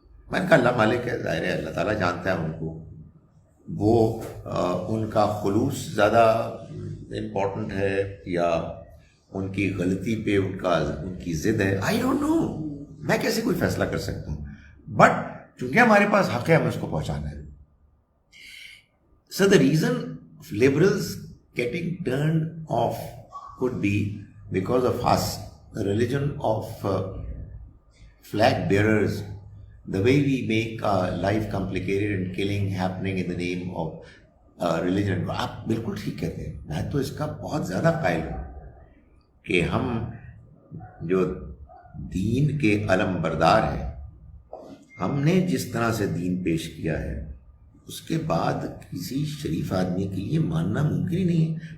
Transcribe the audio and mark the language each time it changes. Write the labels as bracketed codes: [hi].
[ur] میں نے کہا اللہ مالک ہے, ظاہر ہے اللہ تعالیٰ جانتا ہے ان کو, وہ ان کا خلوص زیادہ امپورٹنٹ ہے یا ان کی غلطی پہ ان کی ضد ہے. [en] I don't know, [ur] میں کیسے کوئی فیصلہ کر سکتا ہوں. بٹ چونکہ ہمارے پاس حق ہے, ہمیں اس کو پہنچانا ہے. [en] So the reason of liberals getting turned off could be because of us, the religion of flag bearers, the way we make life complicated and killing happening in the name of religion. [ur] آپ بالکل ٹھیک کہتے ہیں, میں تو اس کا بہت زیادہ قائل ہوں کہ ہم جو دین کے علم بردار ہیں, ہم نے جس طرح سے دین پیش کیا ہے اس کے بعد کسی شریف آدمی کے لیے ماننا ممکن ہی نہیں ہے.